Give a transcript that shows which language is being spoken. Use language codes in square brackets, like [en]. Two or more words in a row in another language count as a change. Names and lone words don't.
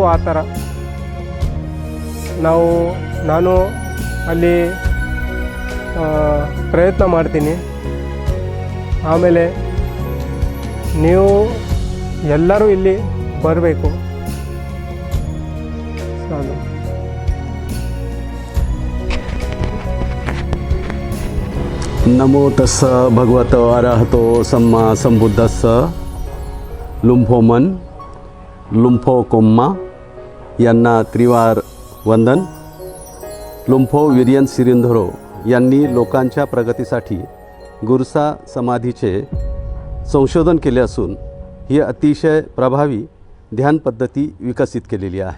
[kn] ಆ ಥರ ನಾನು ಅಲ್ಲಿ ಪ್ರಯತ್ನ ಮಾಡ್ತೀನಿ. ಆಮೇಲೆ ನೀವು ಎಲ್ಲರೂ ಇಲ್ಲಿ ಬರಬೇಕು. ಸಾಕು. [pi] नमो तस्स भगवतो अरहतो सम्मा संबुद्धस्स. [mr] लुंफोमन लुंफो कोम्मा यांना त्रिवार वंदन. लुंफो विरियन सिरिंधरो यांनी लोकांच्या प्रगतीसाठी गुरसा समाधीचे संशोधन केले असून ही अतिशय प्रभावी ध्यान पद्धती विकसित केलेली आहे.